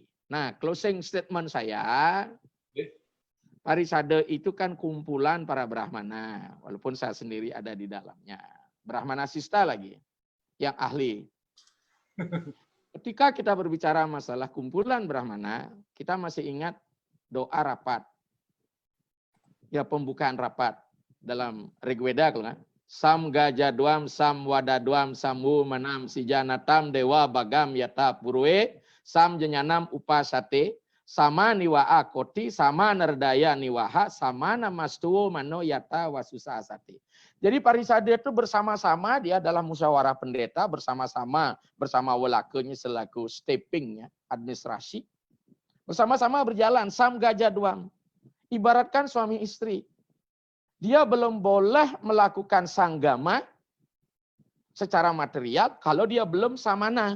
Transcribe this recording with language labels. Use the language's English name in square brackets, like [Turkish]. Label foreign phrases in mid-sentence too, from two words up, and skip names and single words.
[Indonesian] Nah, closing statement saya, Parisade itu kan kumpulan para Brahmana, walaupun saya sendiri ada di dalamnya. Brahmana Sista lagi, yang ahli. Ketika kita berbicara masalah kumpulan Brahmana, kita masih ingat doa rapat. Ya, pembukaan rapat dalam Rigveda kan. [Sanskrit] Sam gajadwam sam wadadwam samu manam sijanatam dewa bagam yata purwe sam jenyanam upasate sama niwaa koti sama nerdaya niwaha sama namastuwo mano yata wasusa asate. [Indonesian] Jadi Parisade itu bersama-sama dia adalah musyawarah pendeta bersama-sama bersama welakenya selaku steppingnya administrasi bersama-sama berjalan [Sanskrit] sam gajadwam. [Indonesian] Ibaratkan suami istri. Dia belum boleh melakukan sanggama secara material kalau dia belum samana.